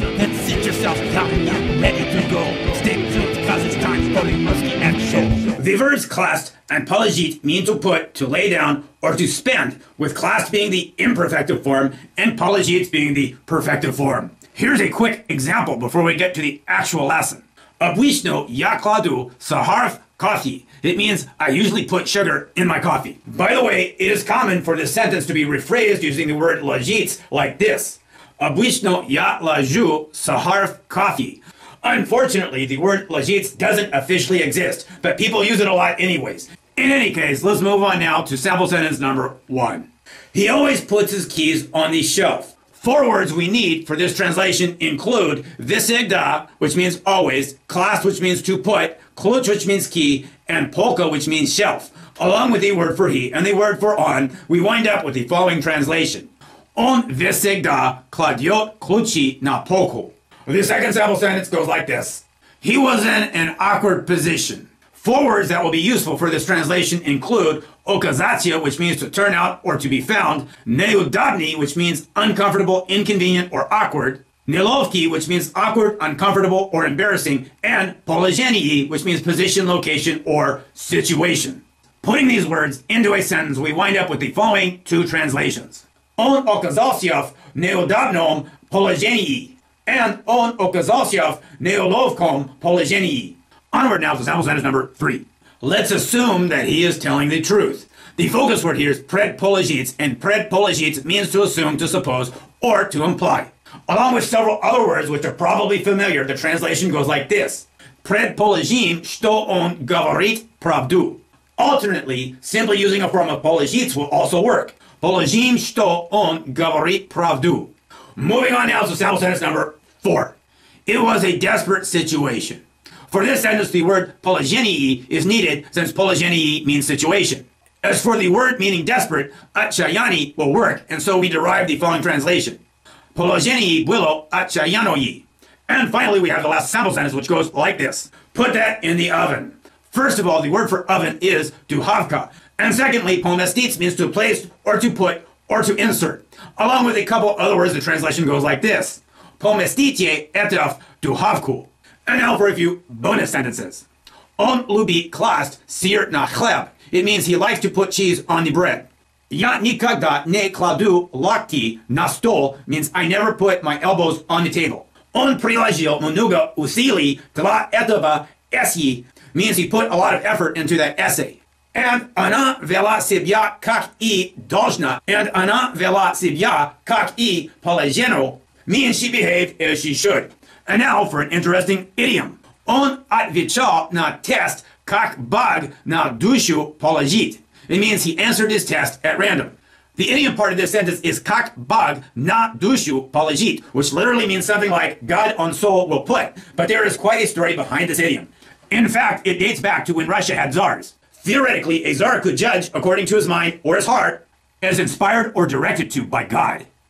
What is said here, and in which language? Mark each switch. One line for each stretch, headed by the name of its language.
English: Then sit yourself down and get ready to go. Stay tuned because it's time for the Rusky Ed show. The verbs класть and положить mean to put, to lay down, or to spend, with класть being the imperfective form and положить being the perfective form. Here's a quick example before we get to the actual lesson.
Russian: Обычно я кладу сахар в кофе.
English: It means I usually put sugar in my coffee. By the way, it is common for this sentence to be rephrased using the word ложить like this.
Russian: Обычно я ложу сахар в кофе.
English: Unfortunately, the word ложить doesn't officially exist, but people use it a lot anyways. In any case, let's move on now to sample sentence number 1. He always puts his keys on the shelf. 4 words we need for this translation include всегда, which means always, класть, which means to put, ключ, which means key, and полка, which means shelf. Along with the word for he and the word for on, we wind up with the following translation.
Russian: Он всегда кладет ключи на полку.
English: The second sample sentence goes like this. He was in an awkward position. 4 words that will be useful for this translation include оказаться, which means to turn out or to be found, неудобный, which means uncomfortable, inconvenient, or awkward, неловкий, which means awkward, uncomfortable, or embarrassing, and положение, which means position, location, or situation. Putting these words into a sentence, we wind up with the following 2 translations.
Russian: Он оказался в неудобном положении, and он оказался в неловком положении.
English: Onward now to sample sentence number 3. Let's assume that he is telling the truth. The focus word here is предположить, and предположить means to assume, to suppose, or to imply. Along with several other words which are probably familiar, the translation goes like this.
Russian: Предположим, что он говорит правду.
English: Alternately, simply using a form of положить will also work.
Russian: Положим, что он говорит правду.
English: Moving on now to sample sentence number 4. It was a desperate situation. For this sentence, the word положение is needed since положение means situation. As for the word meaning desperate, отчаяние will work, and so we derive the following translation.
Russian: Положение было отчаянное.
English: And finally, we have the last sample sentence, which goes like this. Put that in the oven. First of all, the word for oven is духовка. And secondly, поместить means to place, or to put, or to insert. Along with a couple other words, the translation goes like this.
Russian: Поместите это в духовку.
English: And now for a few bonus sentences.
Russian: Он любит класть сыр на хлеб.
English: It means he likes to put cheese on the bread.
Russian: Я никогда не кладу локти на стол
English: means I never put my elbows on the table.
Russian: Он приложил много усилий для этого эссе
English: means he put a lot of effort into that essay.
Russian: And она вела себя как и должна.
English: And
Russian: она вела себя как и положено
English: means she behaved as she should. And now for an interesting idiom.
Russian: Он отвечал на тест как Бог на душу положит.
English: It means he answered his test at random. The idiom part of this sentence is
Russian: как Бог на душу положит,
English: which literally means something like God on soul will put. But there is quite a story behind this idiom. In fact, it dates back to when Russia had czars. Theoretically, a czar could judge according to his mind or his heart, as inspired or directed to by God.